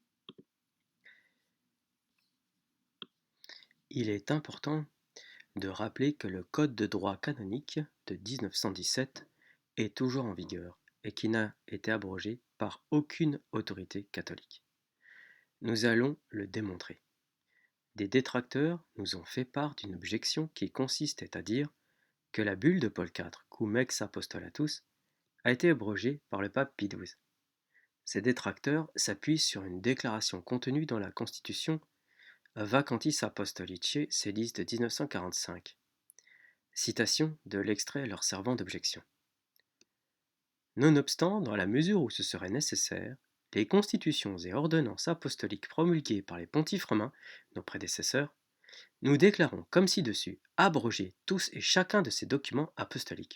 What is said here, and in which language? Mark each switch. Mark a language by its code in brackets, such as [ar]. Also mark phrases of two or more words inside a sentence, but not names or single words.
[fr] Il est important de rappeler que le Code de droit canonique de 1917 est toujours en vigueur et qui n'a été abrogé par aucune autorité catholique. Nous allons le démontrer. Des détracteurs nous ont fait part d'une objection qui consistait à dire que la bulle de Paul IV, Cum ex apostolatus, a été abrogée par le pape Pie XII. Ces détracteurs s'appuient sur une déclaration contenue dans la Constitution Vacantis Apostolicae Sedis de 1945. Citation de l'extrait leur servant d'objection. Nonobstant, dans la mesure où ce serait nécessaire, les constitutions et ordonnances apostoliques promulguées par les pontifes romains, nos prédécesseurs, nous déclarons comme ci-dessus abroger tous et chacun de ces documents apostoliques.